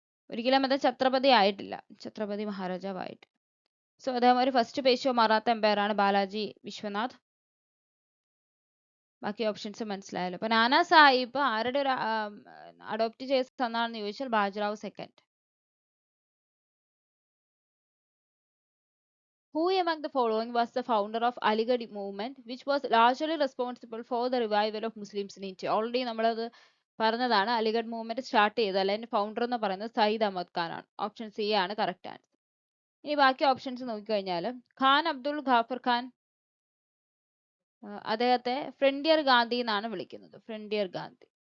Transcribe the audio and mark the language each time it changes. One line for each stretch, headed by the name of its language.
Malayalam: ഒരിക്കലും അദ്ദേഹം ഛത്രപതി ആയിട്ടില്ല, ഛത്രപതി മഹാരാജാവ് ആയിട്ട്. സോ അദ്ദേഹം ഒരു ഫസ്റ്റ് പേഷ്വ മറാത്ത എംപയർ ആണ് ബാലാജി വിശ്വനാഥ്. ബാക്കി ഓപ്ഷൻസ് മനസ്സിലായല്ലോ. അപ്പൊ നാനാ സാഹിബ് ആരുടെ ഒരു അഡോപ്റ്റ് ചെയ്ത സണ്ണാണെന്ന് ചോദിച്ചാൽ Bajirao second.
English: Who among the following was the founder of Aligarh movement, which was largely responsible for the revival of Muslims in India?
Malayalam: Already നമ്മളത് പറഞ്ഞതാണ്. അലിഗഡ് മൂവ്മെന്റ് സ്റ്റാർട്ട് ചെയ്ത അല്ലെങ്കിൽ ഫൗണ്ടർ എന്ന് പറയുന്നത് സയ്യിദ് അഹമ്മദ് ഖാൻ ആണ്. ഓപ്ഷൻ സി ആണ് കറക്റ്റ് ആൻസർ. ഇനി ബാക്കി ഓപ്ഷൻസ് നോക്കിക്കഴിഞ്ഞാൽ ഖാൻ അബ്ദുൾ ഖാഫർ ഖാൻ, അദ്ദേഹത്തെ ഫ്രണ്ടിയർ ഗാന്ധി എന്നാണ് വിളിക്കുന്നത്. ഫ്രണ്ടിയർ ഗാന്ധി.